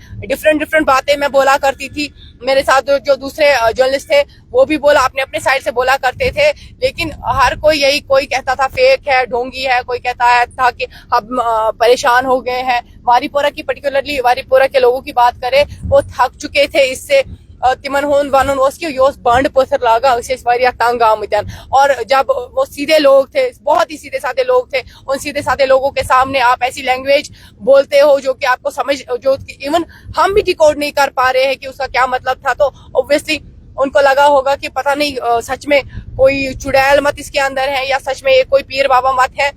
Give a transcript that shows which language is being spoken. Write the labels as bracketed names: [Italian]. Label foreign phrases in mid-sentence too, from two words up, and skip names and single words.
[Urdu] ڈفرینٹ باتیں میں بولا کرتی تھی. میرے ساتھ جو دوسرے جرنلسٹ تھے وہ بھی بولا, اپنے سائڈ سے بولا کرتے تھے, لیکن ہر کوئی یہی, کوئی کہتا تھا فیک ہے, ڈھونگی ہے, کوئی کہتا تھا کہ ہم پریشان ہو گئے ہیں. واری پورہ کی پرٹیکولرلی واری پورہ کے لوگوں کی بات کریں, وہ تھک چکے تھے اس سے. [Kashmiri] تمن ہون ونن اس کہ یہ بانڈ پتھر لاگا, تنگ آمتن. [Urdu] اور جب وہ سیدھے لوگ تھے, بہت ہی سیدھے سادے لوگ تھے, ان سیدھے سادے لوگوں کے سامنے آپ ایسی لینگویج بولتے ہو جو کہ آپ کو سمجھ, جو ایون ہم بھی ڈیکوڈ نہیں کر پا رہے ہیں کہ اس کا کیا مطلب تھا. تو اوبویسلی ان کو لگا ہوگا کہ پتہ نہیں سچ میں کوئی چڑیل مت اس کے اندر ہے, یا سچ میں یہ کوئی پیر بابا مت ہے.